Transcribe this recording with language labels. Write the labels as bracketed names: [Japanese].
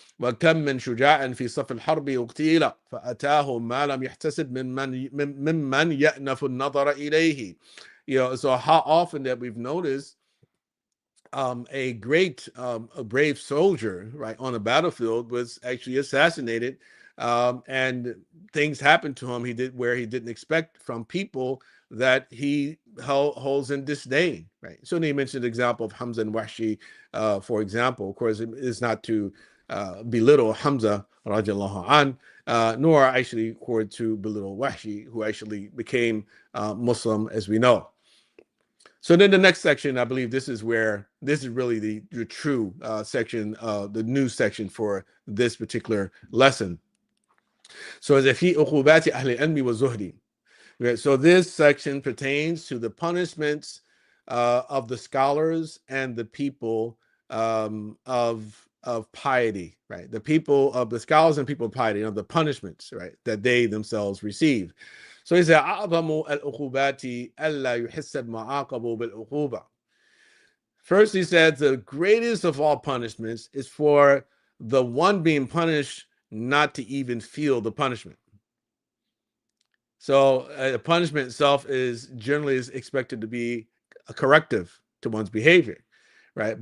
[Arabic] وكم من شجاع في صف الحرب اغتيل فأتاه ما لم يحتسب ممن يأنف النظر إليه. [English] So how often that we've noticed a brave soldier, right, on a battlefield was actually assassinated, and things happened to him he didn't expect from people that he holds in disdain, right? So he mentioned the example of Hamza and Wahshi, for example. Of course, it is not to belittle Hamza radiallahu an, nor actually to belittle Wahshi, who actually became Muslim, as we know. So then the next section, I believe this is really the true section, the new section for this particular lesson. So as [Arabic] في عقوبات أهل العلم والزهد. [English] So this section pertains to the punishments of the scholars and the people of piety, right? The people of the scholars and people of piety, the punishments, right, that they themselves receive. So he said, [Arabic] أعظم العقوبات ألا يحسب معاقب بالعقوبة. [English] First, he said the greatest of all punishments is for the one being punished not to even feel the punishment. So the punishment itself is generally expected to be a corrective to one's behavior, right?